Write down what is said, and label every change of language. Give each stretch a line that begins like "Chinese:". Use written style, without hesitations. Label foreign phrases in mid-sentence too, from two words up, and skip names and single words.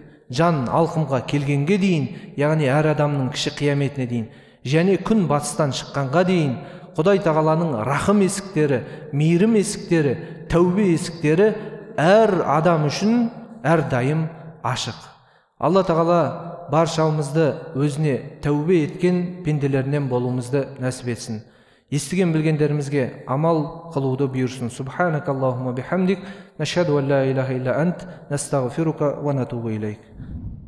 Kazakh: Жан алқымға келгенге дейін, яғни әр адамның кіші қияметіне дейін, және күн батыстан шыққанға дейін, Құдай тағаланың рахым есіктері, мейірім есіктері, тәубе есіктері әр адам үшін әрдайым ашық. Алла тағала баршамызды өзіне тәубе еткен пенделерінен болуымызды нәсіп етсін. Естіген білгендерімізге амал қылуды бұйырсын.
Arabic: سبحانك اللهم بحمدك نشهد أن لا إله إلا أنت نستغفرك ونتوب إليك.